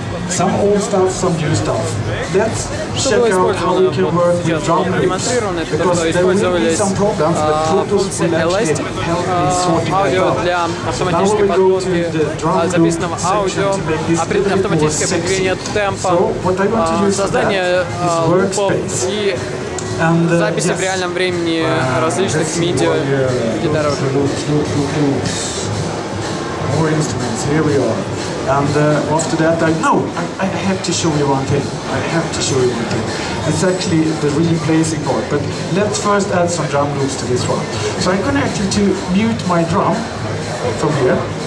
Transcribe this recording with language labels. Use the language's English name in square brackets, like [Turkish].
[English] Some old stuff, some new stuff. Let's check out how we can work with drum loops. Because there will be some problems, but Protos will actually help me sorting that out. So now we go to the drum loop section to make this a little bit more sexy. So what I want to use for that is workspace. [Russian] Записи в реальном времени различных MIDI гитар. [English] More instruments, here we are. And after that, I have to show you one thing. I have to show you one thing. It's actually the replacing part. But let's first add some drum loops to this one. So I'm going actually to mute my drum from here.